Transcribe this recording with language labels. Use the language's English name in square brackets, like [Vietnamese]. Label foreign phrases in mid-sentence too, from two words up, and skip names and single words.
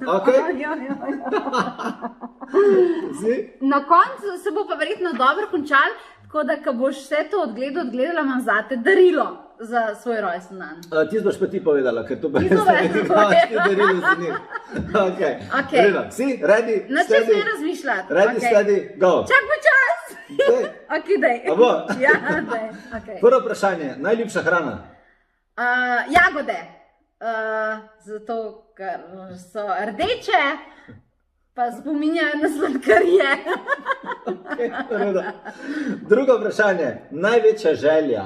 [Slovenian] Na koncu se bo pa verjetno dobro končal, tako da, ko boš vse to odgledala, imam zate darilo za svoj rojsten dan. Ti boš pa ti povedala, ker to bo Ti darilo za njih. Reda, si, ready, steady? Načas ne razmišljati. [English] Ready, steady, go. [Slovenian] Čak počas. Dej. A bo? Ja, dej. Prvo vprašanje, najljubša hrana? Jagode. Zato, ker so rdeče, pa spominjajo na sladkarije. Drugo vprašanje, največja želja?